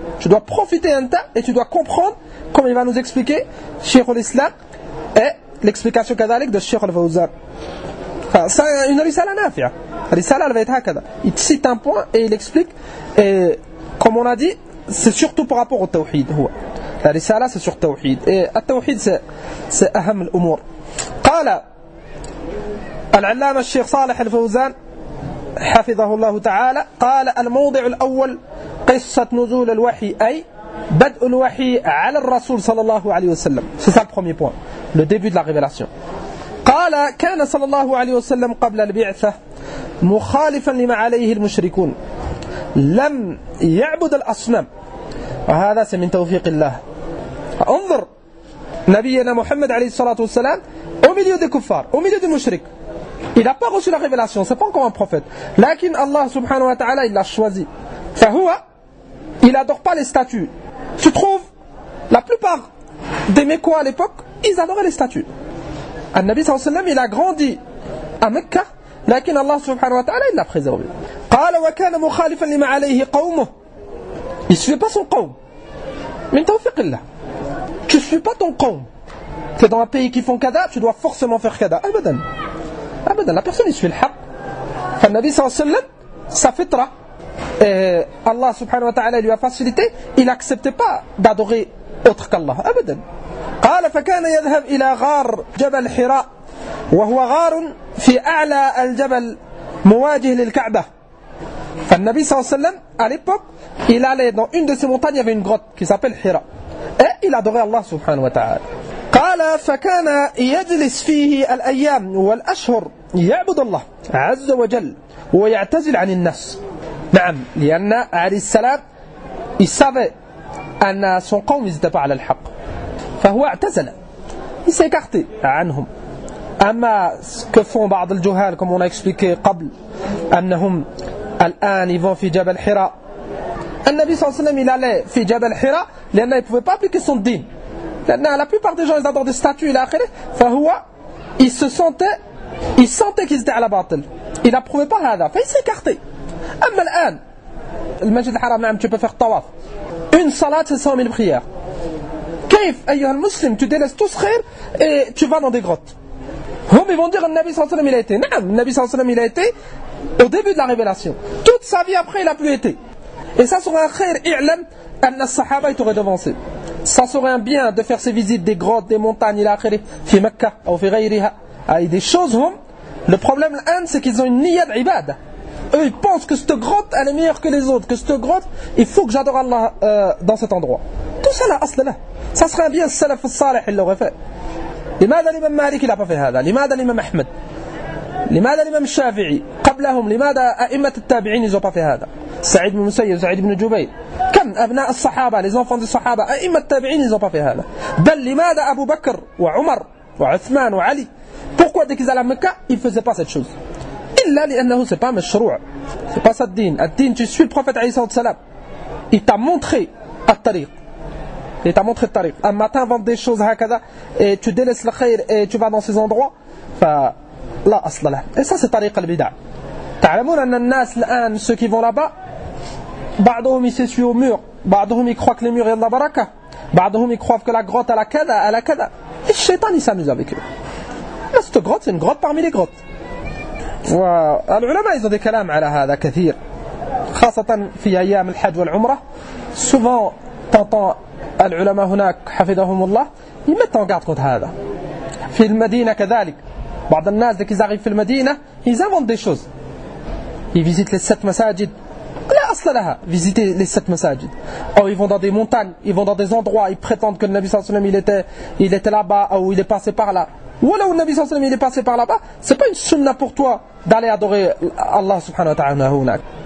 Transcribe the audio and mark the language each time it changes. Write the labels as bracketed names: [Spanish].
[French] Tu dois profiter et tu dois comprendre, comme il va nous expliquer Cheikh al-Islam et l'explication [Arabic] kadalik [French] de Cheikh al-Fawzan. C'est une [Arabic] risala nafi'a. [French] Risala elle va être [Arabic] hakada. [French] Il cite un point et il explique, et comme on a dit, c'est surtout par rapport au tawhid. La risala c'est sur tawhid, et le tawhid c'est [Arabic] aham al-umur. قال العلامة الشيخ صالح الفوزان حفظه الله تعالى قال: الموضع الأول قصة نزول الوحي أي بدء الوحي على الرسول صلى الله عليه وسلم. [French] C'est ça le premier point, le début de la révélation. [Arabic] قال: كان صلى الله عليه وسلم قبل البعثة مخالفا لما عليه المشركون لم يعبد الأصنام وهذا من توفيق الله. انظر نبينا محمد عليه الصلاة والسلام [French] au milieu des kuffars, au milieu des mushriks. Il n'a pas reçu la révélation, c'est pas encore un prophète. [Arabic] Lakin [French] Allah subhanahu wa ta'ala il l'a choisi. Fahuwa, il adore pas les statues. Tu trouves la plupart des Mécois à l'époque, ils adoraient les statues. An-Nabi sallallahu alayhi wa sallam il a grandi à Mecca, [Arabic] lakin [French] Allah subhanahu wa ta'ala il l'a préservé. [Arabic] Qala wa kana mukhalifan lima alayhi qawmuh. [French] Il ne suit pas son qawm. [Arabic] Min tawfiqillah. [French] Tu ne suis pas ton qawm. Tu es dans un pays qui font kada, tu dois forcément faire kada. [Arabic] Abadan. Abadan. [French] La personne il suit le haqq. An-Nabi sallallahu alayhi wa sallam, sa fitra, Allah subhanahu wa ta'ala lui a facilité, il n'acceptait pas d'adorer autre qu'Allah. Abadan. [Arabic] قال فكان يذهب إلى غار جبل حراء وهو غار في أعلى الجبل مواجه للكعبة. فالنبي صلى الله عليه وسلم [French] à l'époque il allait dans une de ces montagnes, il y avait une grotte qui s'appelle Hira et il adorait Allah subhanahu wa ta'ala. [Arabic] قال فكان يجلس فيه الأيام والأشهر يعبد الله عز وجل ويعتزل عن الناس. نعم لأن عليه السلام [French] il savait [Arabic] أن son قوم [French] ils n'étaient pas [Arabic] على الحق. فهو اعتزل, [French] il s'est écarté [Arabic] عنهم. أما [French] ce que font [Arabic] بعض الجهال [French] comme on a expliqué [Arabic] قبل أنهم الآن [French] ils vont [Arabic] في جبل حراء. النبي صلى الله عليه وسلم [French] il allait [Arabic] في جبل حراء لأنه [French] il ne pouvait pas appliquer son dîn. La plupart des gens ils adorent des statues [Arabic] إلى آخره. [French] فهو il sentait qu'ils étaient [Arabic] على باطل. [French] Il n'approuvait pas هذا فil s'est écarté. [Arabic] أما الآن المسجد الحرام نعم [French] tu peux faire tawaf. Une salat c'est 100 000 prières. [Arabic] كيف أيها المسلم [French] tu délaisses tout ce khayr et tu vas dans des grottes. Ils vont dire que le Nabi sallallahu alayhi wa sallam il a été. Non, le Nabi sallallahu alayhi wa sallam il a été au début de la révélation. Toute sa vie après il a plus été. Et ça serait un khayr [Arabic] i'lam anna [French] as-sahaba ils t'auraient devancé. Ça serait un bien de faire ces visites des grottes, des montagnes, il a akhiri, fi Mecca ou [Arabic] fi ghayriha. [French] des choses, le problème, c'est qu'ils ont une niyya d'ibada. Eux, ils pensent que cette grotte, elle est meilleure que les autres, que cette grotte, il faut que j'adore Allah dans cet endroit. Tout ça, là, asla là. Ça serait bien le salaf al-salih, il l'aurait fait. [Arabic] لماذا الإمام مالك لا في هذا؟ لماذا الإمام أحمد؟ لماذا الإمام الشافعي؟ قبلهم لماذا أئمة التابعين [French] ils ont pas fait [Arabic] هذا؟ سعيد بن مسيب، سعيد بن جبير، كم أبناء الصحابة [French] les enfants des [Arabic] صحابة أئمة التابعين ils ont pas fait هذا. بل لماذا أبو بكر وعمر وعثمان وعلي [French] pourquoi dès qu'ils allaient à Mecca ils faisaient pas cette chose؟ [Arabic] إلا لأنه [French] c'est pas مشروع، c'est pas ça le din. Le din, tu suis le prophète عليه الصلاة والسلام، il t'a montré [Arabic] الطريق. [French] Et t'as montré le tariq. Un matin, vendre des choses هكذا, et tu délaisses le khayr et tu vas dans ces endroits. [Arabic] لا أصل له. [French] Et ça, c'est tariq al-bid'a. [Arabic] تعلمون أن الناس الآن, [French] ceux qui vont là-bas, بعضهم il s'essuie au mur, بعضهم il croit que les murs il y a de la baraka, بعضهم ils croient que la grotte elle a kada, elle a kada. Et le shaitan il s'amuse avec eux. Mais cette grotte, c'est une grotte parmi les grottes. [Arabic] والعلماء [French] ils ont des [Arabic] كلام على هذا كثير. خاصة في أيام الحج والعمرة. [French] Souvent, t'entends [Arabic] العلماء هناك حفظهم الله يمتوا [French] en garde contre [Arabic] هذا. في المدينة كذلك. [French] بعض الناس dès qu'ils arrivent [Arabic] في المدينة [French] ils inventent des choses. Ils visitent les 7 masajid. [Arabic] لا أصل لها. [French] Visiter les 7 masajid. Ou ils vont dans des montagnes, ils vont dans des endroits, ils prétendent que le Nabi sallallahu alayhi wa sallam il était là-bas ou il est passé par là. Ou alors le Nabi sallallahu alayhi wa sallam il est passé par là-bas, c'est pas une sunna pour toi d'aller adorer Allah subhanahu wa ta'ala هناك.